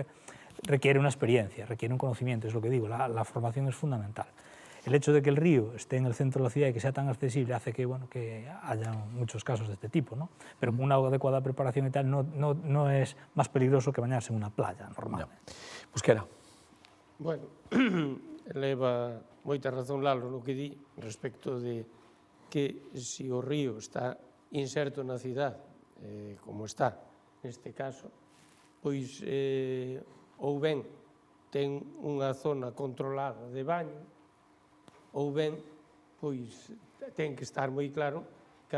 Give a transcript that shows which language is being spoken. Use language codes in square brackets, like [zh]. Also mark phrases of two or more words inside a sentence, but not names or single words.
[es] Requiere una experiencia, requiere un conocimiento, es lo que digo, la formación es fundamental. El hecho de que el río esté en el centro de la ciudad y que sea tan accesible hace que, bueno, que haya muchos casos de este tipo, ¿no? Pero con una adecuada preparación y tal no es más peligroso que bañarse en una playa normal. Busquera. [gl] Bueno, leva moita razón Lalo no que di respecto de que se o río está inserto na cidade, como está neste caso, pois ou ben ten unha zona controlada de baño, ou ben, pois, ten que estar moi claro que